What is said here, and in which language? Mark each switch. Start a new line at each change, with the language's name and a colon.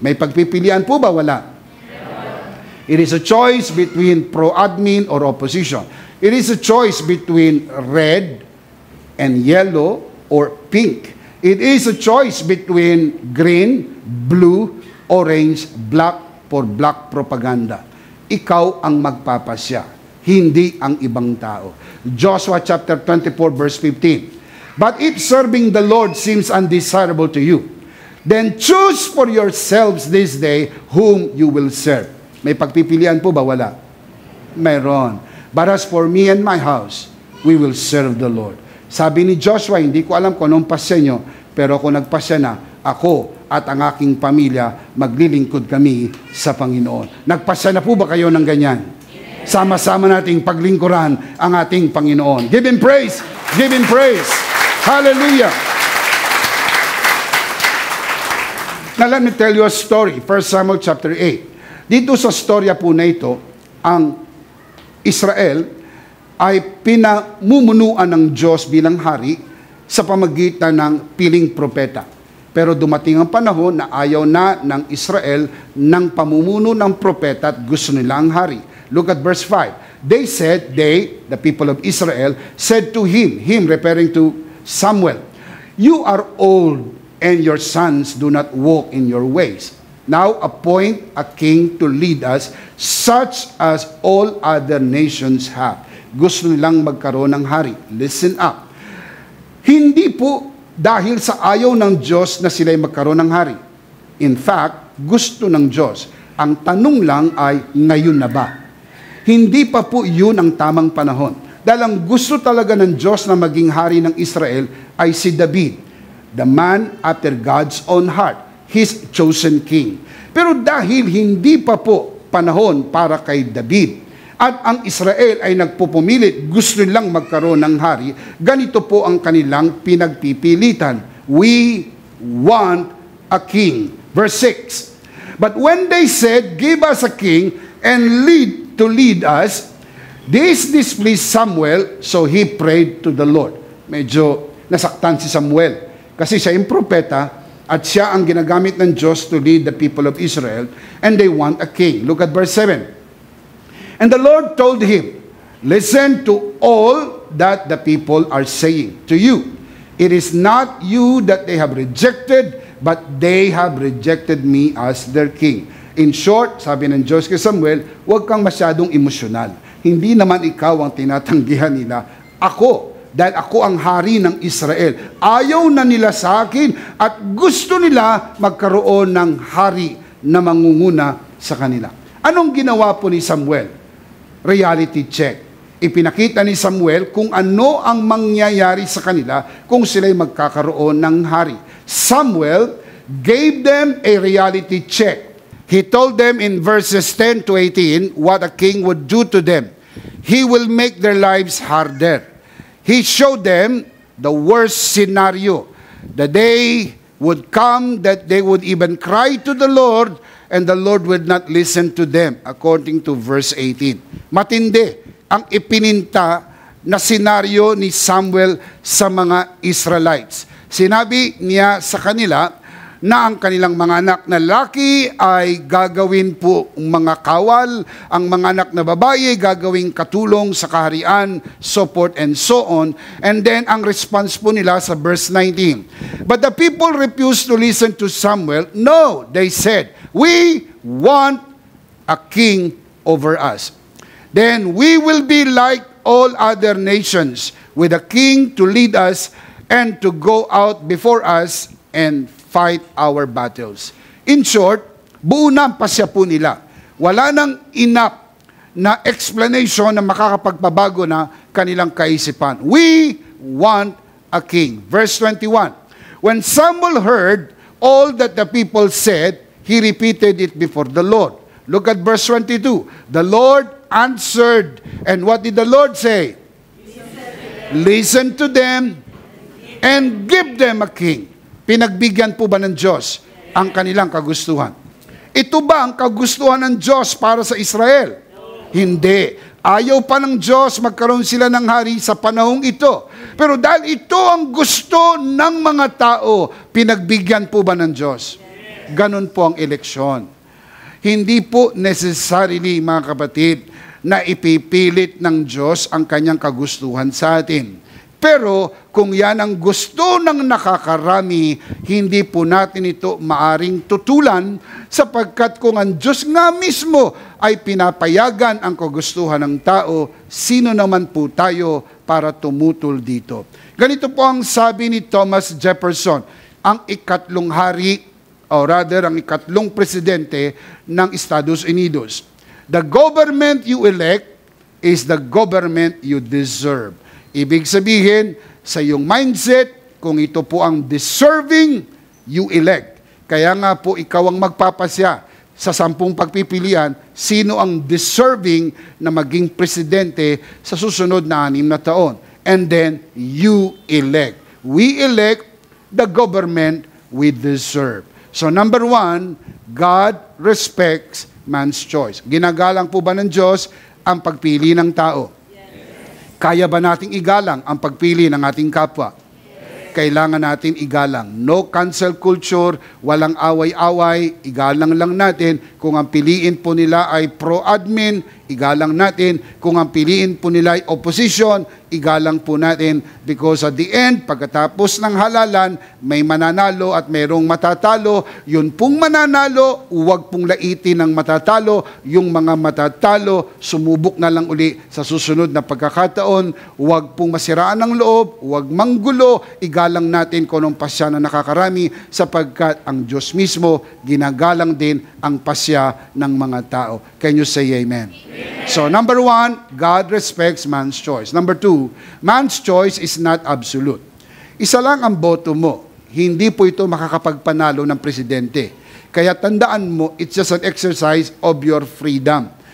Filipino: May pagpipilian po ba? Wala.
English: It is a choice between pro-admin or opposition. It is a choice between red and yellow or pink. It is a choice between green, blue, orange, black for black propaganda.
Filipino: Ikaw ang magpapasya, hindi ang ibang tao.
English: Joshua chapter 24 verse 15. But if serving the Lord seems undesirable to you, then choose for yourselves this day whom you will serve.
Filipino: May pagpipilian po ba? Wala. Mayroon.
English: But as for me and my house, we will serve the Lord.
Filipino: Sabi ni Joshua, hindi ko alam kung anong pasya nyo, pero kung nagpasya na, ako at ang aking pamilya, maglilingkod kami sa Panginoon. Nagpasya na po ba kayo ng ganyan? Sama-sama nating paglingkuran ang ating Panginoon.
English: Give Him praise! Give Him praise! Hallelujah! Now let me tell you a story. 1 Samuel chapter 8.
Filipino: Dito sa storya po na ito, ang Israel ay pinamumunuan ng Diyos bilang hari sa pamagitan ng piling propeta. Pero dumating ang panahon na ayaw na ng Israel ng pamumuno ng propeta at gusto nila ang hari.
English: Look at verse 5. They said, the people of Israel, said to him referring to Samuel, "You are old, and your sons do not walk in your ways. Now appoint a king to lead us, such as all other nations have."
Filipino: Gusto nilang magkaroon ng hari.
English: Listen up.
Filipino: Hindi po dahil sa ayaw ng Diyos na sila'y magkaroon ng hari.
English: In fact,
Filipino: gusto ng Diyos. Ang tanong lang ay, ngayon na ba? Hindi pa po yun ang tamang panahon. Dahil ang gusto talaga ng Diyos na maging hari ng Israel ay si David,
English: the man after God's own heart, His chosen king.
Filipino: Pero dahil hindi pa po panahon para kay David, at ang Israel ay nagpupumilit, gusto nilang magkaroon ng hari, ganito po ang kanilang pinagpipilitan.
English: We want a king. Verse 6. But when they said, "Give us a king and lead us," this displeased Samuel, so he prayed to the Lord.
Filipino: Medyo nasaktan si Samuel kasi siya yung propeta at siya ang ginagamit ng Diyos
English: to lead the people of Israel, and they want a king. Look at verse 7. And the Lord told him, "Listen to all that the people are saying to you. It is not you that they have rejected, but they have rejected me as their king." In short,
Filipino: sabi ng Diyos kay Samuel, huwag kang masyadong emosyonal. Hindi naman ikaw ang tinatanggihan nila. Ako, dahil ako ang hari ng Israel. Ayaw na nila sa akin at gusto nila magkaroon ng hari na mangunguna sa kanila. Anong ginawa po ni Samuel?
English: Reality check.
Filipino: Ipinakita ni Samuel kung ano ang mangyayari sa kanila kung sila'y magkakaroon ng hari.
English: Samuel gave them a reality check. He told them in verses 10 to 18 what a king would do to them. He will make their lives harder. He showed them the worst scenario. The day would come that they would even cry to the Lord, and the Lord would not listen to them, according to verse 18.
Filipino: Matindi ang ipininta na senaryo ni Samuel sa mga Israelites. Sinabi niya sa kanila na ang kanilang mga anak na lalaki ay gagawin po mga kawal, ang mga anak na babae gagawing katulong sa kaharian,
English: so forth and so on. And then
Filipino: ang response po nila sa verse 19.
English: But the people refused to listen to Samuel. No, they said, "We want a king over us. Then we will be like all other nations, with a king to lead us and to go out before us and fight our battles." In short,
Filipino: buo na ang pasya po nila. Wala nang enough na explanation na makakapagpabago na kanilang kaisipan.
English: We want a king. Verse 21. When Samuel heard all that the people said, he repeated it before the Lord. Look at verse 22. The Lord answered, and what did the Lord say? Listen to them and give them a king.
Filipino: Pinagbigyan po ba ng Diyos ang kanilang kagustuhan? Ito ba ang kagustuhan ng Diyos para sa Israel? Hindi. Ayaw pa ng Diyos magkaroon sila ng hari sa panahong ito. Pero dahil ito ang gusto ng mga tao, pinagbigyan po ba ng Diyos? Ganon po ang eleksyon. Hindi po necessarily, mga kapatid, na ipipilit ng Diyos ang kanyang kagustuhan sa atin. Pero kung yan ang gusto ng nakakarami, hindi po natin ito maaring tutulan sapagkat kung ang Diyos nga mismo ay pinapayagan ang kagustuhan ng tao, sino naman po tayo para tumutol dito? Ganito po ang sabi ni Thomas Jefferson, ang ikatlong hari, o rather ang ikatlong presidente ng Estados Unidos.
English: The government you elect is the government you deserve.
Filipino: Ibig sabihin, sa iyong mindset, kung ito po ang deserving,
English: you elect.
Filipino: Kaya nga po, ikaw ang magpapasya sa 10 pagpipilian, sino ang deserving na maging presidente sa susunod na 6 na taon.
English: And then, you elect. We elect the government we deserve. So number 1, God respects man's choice.
Filipino: Ginagalang po ba ng Diyos ang pagpili ng tao? Kaya ba nating igalang ang pagpili ng ating kapwa? Kailangan natin igalang.
English: No cancel culture,
Filipino: walang away-away, igalang lang natin. Kung ang piliin po nila ay pro-admin, igalang natin. Kung ang piliin po nila ay opposition, igalang po natin.
English: Because at the end,
Filipino: pagkatapos ng halalan, may mananalo at mayroong matatalo. Yun pong mananalo, huwag pong laitin ng matatalo. Yung mga matatalo, sumubok na lang uli sa susunod na pagkakataon. Huwag pong masiraan ng loob, huwag manggulo, igalang natin kung anong pasya na nakakarami sapagkat ang Diyos mismo ginagalang din ang pasya ng mga tao.
English: Can you say amen? So, number 1, God respects man's choice. Number 2, man's choice is not absolute.
Filipino: Isa lang ang boto mo. Hindi po ito makakapagpanalo ng presidente. Kaya tandaan mo,
English: it's just an exercise of your freedom.